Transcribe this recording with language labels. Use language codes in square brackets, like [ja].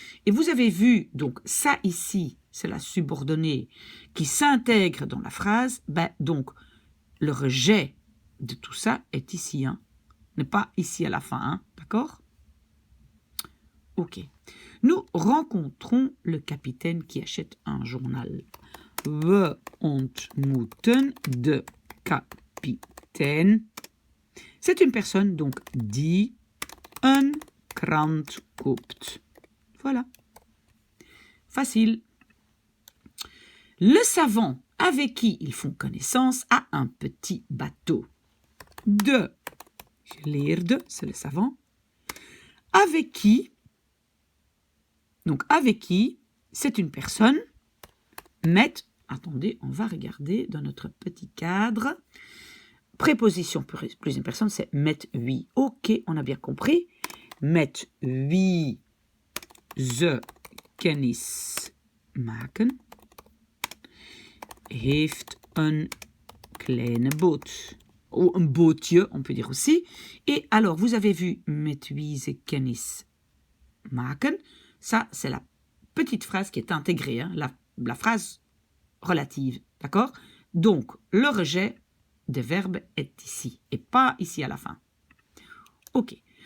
[fr] Et vous avez vu, donc ça ici, c'est la subordonnée qui s'intègre dans la phrase. Ben, donc, le rejet de tout ça est ici, hein, n'est pas ici à la fin, hein, d'accord? Ok. Nous rencontrons le capitaine qui achète un journal. [nl] We ontmoeten de kapitein. [fr] C'est une personne donc [nl] die een krant koopt. [fr] Voilà. Facile. Le savant avec qui ils font connaissance a un petit bateau. [nl] De geleerde, [fr] c'est le savant. Avec qui, donc avec qui, c'est une personne, met, attendez, on va regarder dans notre petit cadre. Préposition plus une personne, c'est [nl] met wie. [fr] Ok, on a bien compris. [nl] Met wie ze kennis maken, heeft een kleine boot. [fr] Ou un bootje, on peut dire aussi. Et alors, vous avez vu [nl] met wie ze kennis maken. [fr] Ça, c'est la petite phrase qui est intégrée, hein, la phrase relative, d'accord? Donc, le rejet des verbes est ici, et pas ici à la fin. Ok.